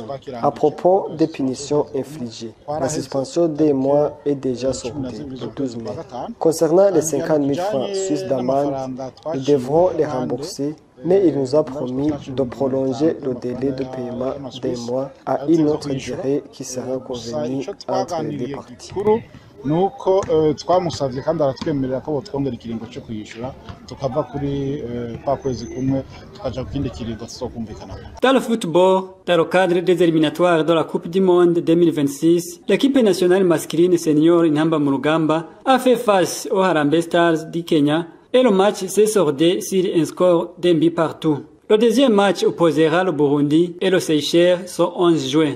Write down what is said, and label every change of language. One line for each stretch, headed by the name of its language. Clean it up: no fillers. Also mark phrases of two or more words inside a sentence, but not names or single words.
French: À propos des punitions infligées, la suspension des mois est déjà soldée le 12 mai. Concernant les 50 000 francs suisses d'amende, nous devrons les rembourser, mais il nous a promis de prolonger le délai de paiement d'un mois à une autre durée qui sera convenue entre les deux parties.
Rundi: nuko twamusavye kandi aratwemerera ko botwongera ikiringo cyo kuyishura tukava kuri kwa kwezi kumwe tukaja ku kindi kiringo tuzokumvikana.
French: Dans le football, dans le cadre des éliminatoires de la Coupe du Monde 2026, l'équipe nationale masculine senior Intamba mu Rugamba a fait face aux Harambee Stars du Kenya et le match s'est soldé sur un score d'un but partout. Le deuxième match opposera le Burundi et le Seychelles ce 11 juin.